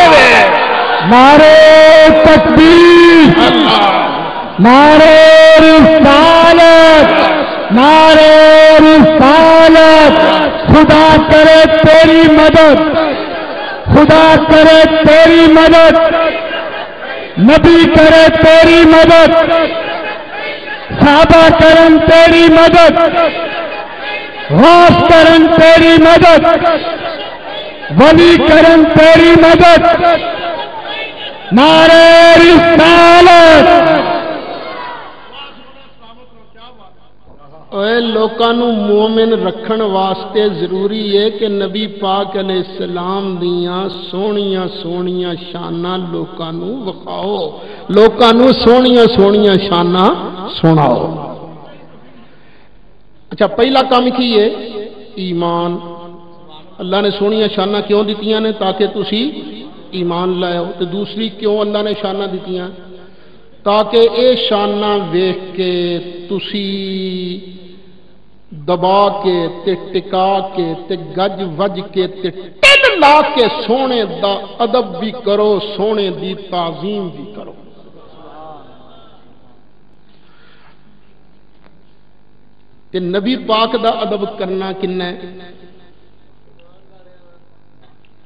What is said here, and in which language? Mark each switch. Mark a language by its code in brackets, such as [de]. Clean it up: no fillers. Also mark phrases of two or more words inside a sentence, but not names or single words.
[ur] نعرہ تکبیر، نعرہ رسالت، نعرہ رسالت، خدا کرے تیری مدد، خدا کرے تیری مدد، [pa] نبی کرے تیری مدد، صحابہ کرن تیری مدد، غوث کرن تیری مدد، ولی کرن تیری مدد، نعرہ رسالت۔ اے لوکاں نوں مومن رکھن واسطے ضروری ہے کہ نبی پاک علیہ السلام دیاں سونیاں سونیاں شاناں لوکاں نوں وکھاؤ، لوکاں نوں سونیاں سونیاں شاناں سناؤ۔ اچھا پہلا کام کی ہے ایمان۔ اللہ نے سونیاں شاناں کیوں دتیاں نے؟ تاکہ تسی ایمان لائے ہو۔ تو دوسری کیوں اللہ نے شاناں دتیاں؟ تاکہ اے شاناں ویکھ کے تسی دبا کے تے ٹکا کے تے گج وج کے تے ٹل لا کے سونے دا ادب بھی کرو، سونے دی تعظیم بھی کرو۔ تے نبی پاک دا ادب کرنا کنا ہے؟